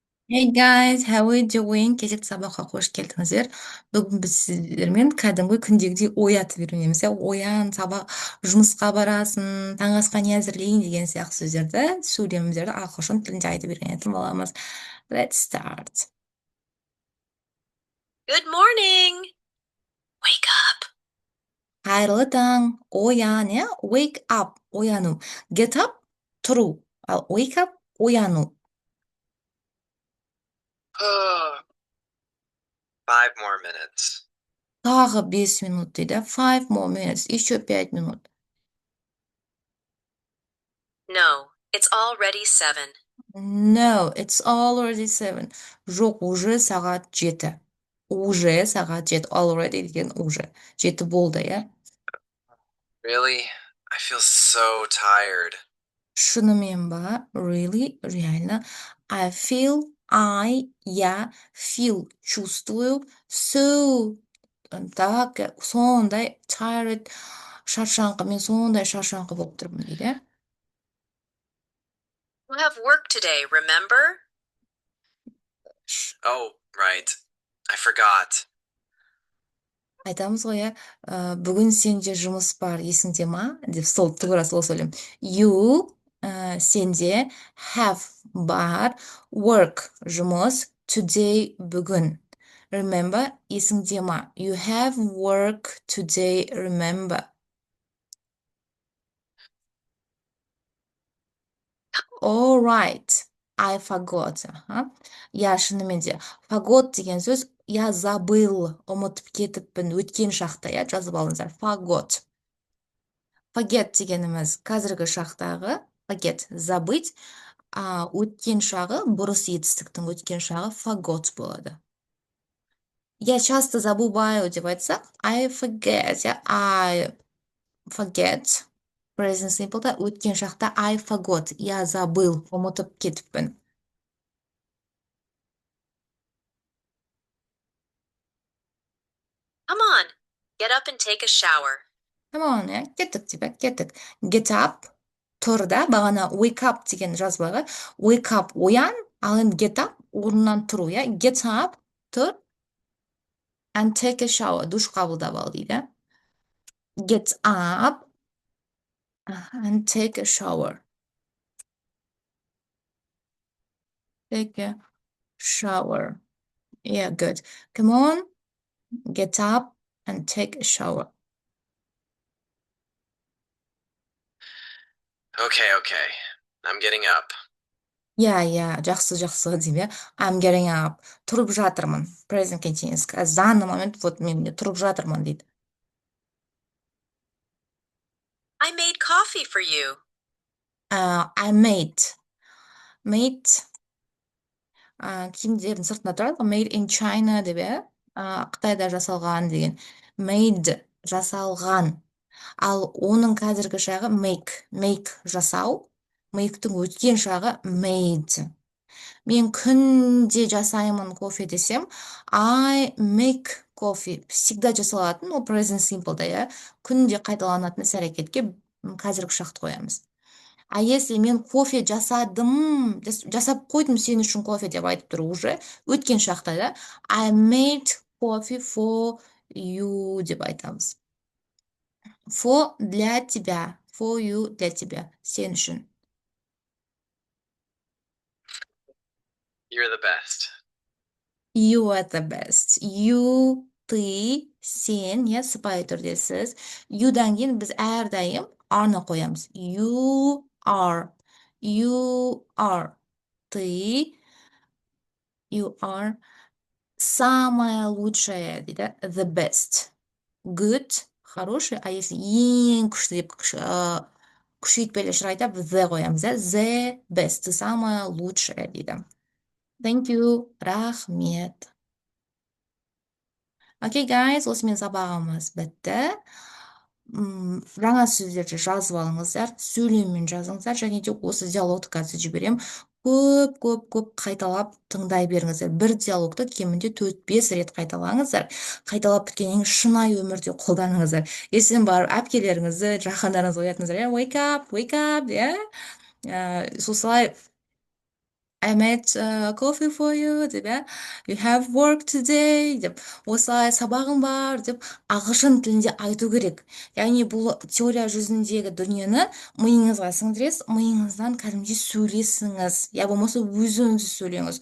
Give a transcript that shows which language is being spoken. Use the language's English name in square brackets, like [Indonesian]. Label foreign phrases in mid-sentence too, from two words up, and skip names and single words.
[English] Hey guys, how are you doing? [Kazakh] Кезекті сабаққа қош келдіңіздер. Бүгін біз сіздермен кәдімгі күндегідей оятып үйренеміз. Оян, сабақ, жұмысқа барасың, таңғы асқа не әзірлейін деген сияқты сөздерді, сөйлемдерді ағылшын тілінде айтып үйренетін боламыз. [English] Let's start. Good morning. Wake up. [Kazakh] Қайырлы таң, оян, [English] Wake up, ояну. Get up, [Kazakh] тұру. Ал [English] wake up, [Kazakh] ояну. [English] 5 more minutes. [Kazakh] Тағы 5 минут дейді. [English] 5 more minutes, [Russian] еще 5 минут. [English] No, it's already 7. No, it's already 7. [Kazakh] Жоқ, уже сағат 7. Уже сағат 7. Already деген уже. 7 болды, иә? [English] Really? I feel so tired. [Kazakh] Шынымен ба? [English] Really? [Russian] Реально. Я feel, чувствую. So, так, [Kazakh] сондай, tired, шаршаңқы. Мен сондай шаршаңқы болып тұрмын дейді. [English] You have work today, remember? Oh, right. I forgot. [Kazakh] Айтамыз ғой, бүгін сенде жұмыс бар, есіңде ма? Деп тура сол сөйлем. You, сенде, have, бар, work, жұмыс, today, бүгін. Remember, есіңде ма? [English] You have work today, remember. All right, I forgot. [Kazakh] Я шынымен де, forgot деген сөз, [Russian] я забыл, [Kazakh] ұмытып кетіппін, өткен шақта, жазып алыңыздар. Forgot. Forget дегеніміз қазіргі шақтағы, forget, забыть, өткен шағы, бұрыс етістіктің өткен шағы forgot болады. [Russian] Я часто забываю [Kazakh] деп айтсақ, [English] I forget, I forget. Present simple'да [Kazakh] өткен шақта [English] I forgot, [Russian] я забыл, [Kazakh] ұмытып кетіппін. [English] Come on, get up and take a shower. Come on, [Kazakh] кеттік деп, кеттік. [English] Get up, [Kazakh] тұр да, бағана [English] wake up [Kazakh] деген жазбаға, [English] wake up, [Kazakh] оян, ал енді [English] get up, [Kazakh] орнынан тұру, [English] get up, тұр, and take a shower, [Kazakh] душ қабылдап ал дейді. [English] Get up and take a shower. Take a shower. Yeah, good. Come on, get up and take a shower. Okay. I'm getting up. [Kazakh] Жақсы, деймін, [English] I'm getting up. [Kazakh] Тұрып жатырмын. [English] Present continuous. [Russian] В данный момент, вот [Kazakh] мен тұрып жатырмын дейді. [English] I made coffee for you. I made. Made. [Kazakh] Киімдердің сыртында тұрады, [English] made in China [Kazakh] деп, Қытайда жасалған деген. Made, жасалған. Ал оның қазіргі шағы make жасау. Make'тің өткен шағы made. Мен күнде жасаймын кофе десем, [English] I make coffee. [Kazakh] Всегда жасалатын, ол [English] present simple'да, [Kazakh] күнде қайталанатын іс әрекетке қазіргі шақты қоямыз. [Russian] А если [Kazakh] мен кофе жасадым, жасап қойдым сен үшін кофе деп айтып тұр уже, өткен шақта, [English] I made coffee for you [Kazakh] деп айтамыз. [Russian] For для тебя, [English] for you [Russian] для тебя, [Kazakh] сен үшін. [English] You're the best. You are the best. You, [Kazakh] ты, сен, сыпайы түрде сіз. You'дан кейін біз әрдайым are-ны қоямыз. [English] You are. You are. Ты. You are. [Russian] Самая лучшая дейді. [English] The best. Good. [Russian] Хороший. А если [Kazakh] ең күшті деп күшейтпелі шырайта the қоямыз. [English] The best. [Russian] Ты самая лучшая дейді. [English] Thank you. [Kazakh] Рахмет. Окей, guys, осымен сабағымыз бітті. Жаңа сөздерді жазып алыңыздар, сөйлеммен жазыңыздар, және де осы диалогты қазір жіберем. Көп қайталап тыңдай беріңіздер. Бір диалогты кемінде 4-5 рет қайталаңыздар. Қайталап біткеннен шынайы өмірде қолданыңыздар. Ертең барып әпкелеріңізді, жақындарыңызды оятыңыздар. [English] Wake up, I made coffee for you [Kazakh] деп, иә. [English] You have work today [Kazakh] деп, осылай сабағың бар деп ағылшын тілінде айту керек. Яғни бұл теория жүзіндегі дүниені миыңызға сіңдіресіз, миыңыздан кәдімгідей сөйлесіңіз, я болмаса өзіңіз сөйлеңіз.